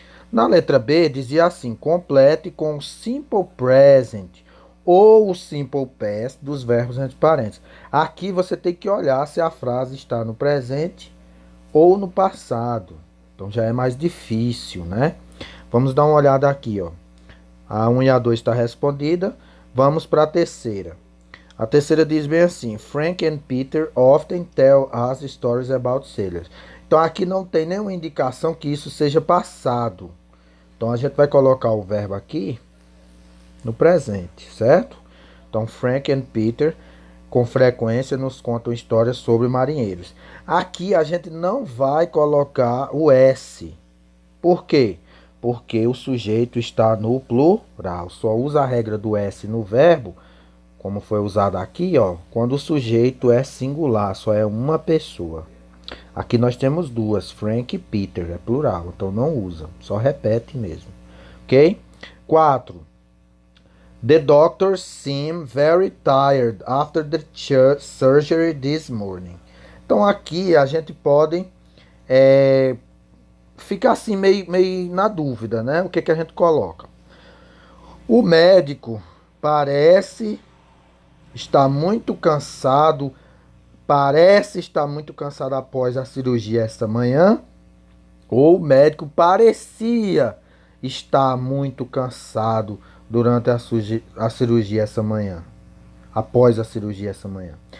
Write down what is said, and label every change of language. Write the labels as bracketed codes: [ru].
[pt] Na letra B, dizia assim: complete com o simple present ou o simple past dos verbos entre parênteses. Aqui você tem que olhar se a frase está no presente ou no passado. Então já é mais difícil, né? Vamos dar uma olhada aqui, ó. A 1 e a 2 está respondida. Vamos para a terceira. A terceira diz bem assim: [en] Frank and Peter often tell us stories about sailors. [pt] Então aqui não tem nenhuma indicação que isso seja passado. Então a gente vai colocar o verbo aqui no presente, certo? Então Frank and Peter com frequência nos contam histórias sobre marinheiros. Aqui a gente não vai colocar o S. Por quê? Porque o sujeito está no plural. Só usa a regra do S no verbo, como foi usado aqui, ó, quando o sujeito é singular, só é uma pessoa. Aqui nós temos duas, Frank e Peter, é plural, então não usa, só repete mesmo. Ok? 4. [en] The doctor seemed very tired after the surgery this morning. [pt] Então aqui a gente pode ficar assim meio na dúvida, né? O que, que a gente coloca? O médico parece estar muito cansado, parece estar muito cansado após a cirurgia esta manhã, ou o médico parecia estar muito cansado durante a cirurgia essa manhã, após a cirurgia essa manhã.